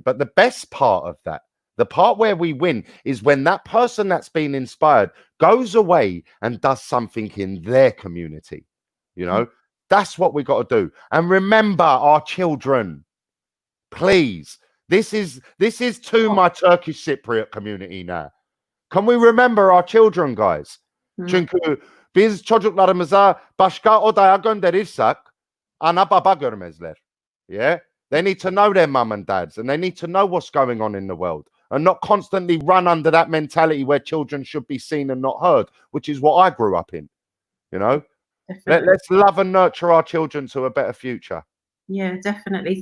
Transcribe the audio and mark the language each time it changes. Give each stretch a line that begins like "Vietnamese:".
English: But the best part of that, the part where we win, is when that person that's been inspired goes away and does something in their community. You know, that's what we got to do. And remember our children, please. This is to my Turkish Cypriot community now. Can we remember our children, guys?
Turkish: Çünkü biz çocuklarımıza başka odaya gönderirsek ana baba görmezler.
English: Yeah? They need to know their mum and dads, and they need to know what's going on in the world, and not constantly run under that mentality where children should be seen and not heard, which is what I grew up in. You know? Let's love and nurture our children to a better future. Yeah, definitely.